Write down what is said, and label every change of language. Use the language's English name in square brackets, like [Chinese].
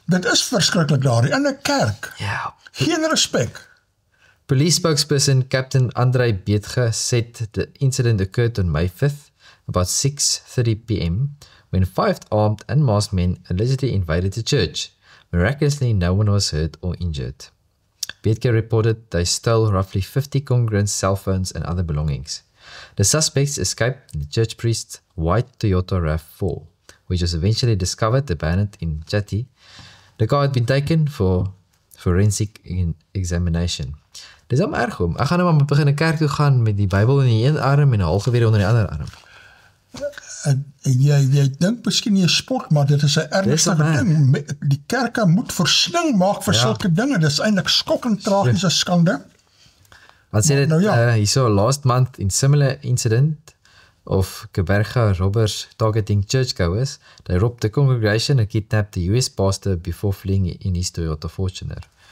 [Afrikaans] Dit is verskriklik daar, in 'n kerk. Ja. Geen respek. [English] Police spokesperson Captain Andrei Beetge said the incident occurred on May 5th, about 6:30 p.m., when 5 armed and masked men allegedly invaded the church. Miraculously, no one was hurt or injured. Beetge reported they stole roughly 50 congregants' cell phones and other belongings. The suspects escaped in the church priest's white Toyota RAV4, which was eventually discovered abandoned in Chatty. The car had been taken for forensic examination. [Afrikaans] Dis om erg om. Ek gaan nou maar begin 'n kerk toe gaan met die Bybel in die een arm en 'n halgeweer onder die ander arm. En jy dink miskien jy sport, maar dit is 'n ernstige ding. Die kerke moet versling maak vir sulke dinge. Dit is eintlik skokkend tragiese skande. Wat sê dit, nou ja. [English] Hierso last month in similar incident of Kaberga robbers targeting churchgoers, they robbed the congregation and kidnapped the US pastor before fleeing in his Toyota Fortuner.